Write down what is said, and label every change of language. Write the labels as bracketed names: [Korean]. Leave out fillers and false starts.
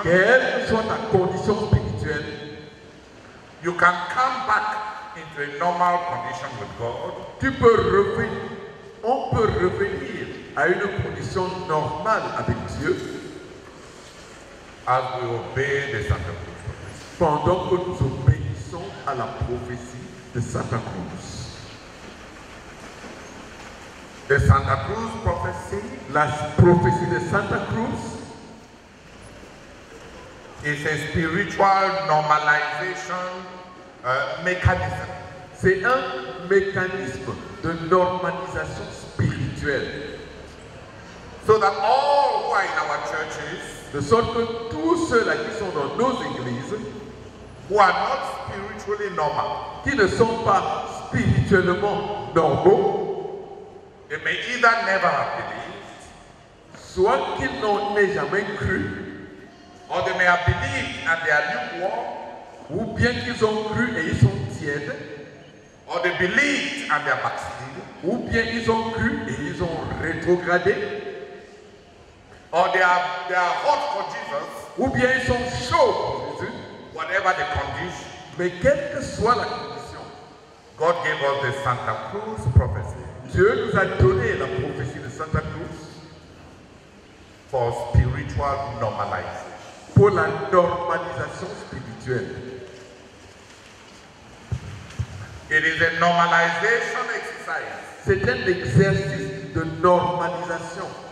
[French] quelle que soit ta condition spirituelle, [English] you can come back into a normal condition with God [French] tu peux revenir, on peut revenir à une condition normale avec Dieu [English] as we obey the Santa Cruz prophecy. [French] pendant que nous obéissons à la prophétie de Santa Cruz. [English] The Santa Cruz prophecy [French] La prophétie de Santa Cruz [English] is a spiritual normalization mechanism [French] c'est un mécanisme de normalisation spirituelle, [English] so that all who are in our churches, [French] de sorte que tous ceux-là qui sont dans nos églises, [English] who are not spiritually normal, [French] qui ne sont pas spirituellement normaux, [English] they may either never have believed, [French] soit qu'ils n'en aient jamais cru, [English] or they may have believed and they are lukewarm, [French] ou bien qu'ils ont cru et ils sont tièdes, [English] or they believed and they are backsliding, [French] ou bien ils ont cru et ils ont rétrogradé, [English] or they are hot for Jesus, [French] ou bien ils sont chauds pour Jésus. [English] whatever the condition. [French] Mais quelle que soit la condition, [English] God gave us the Santa Cruz prophecy [French] Dieu nous a donné la prophétie de Santa Cruz [English] for spiritual normalization. [French] pour la normalisation spirituelle. [English] It is a normalization exercise. [French] C'est un exercice de normalisation.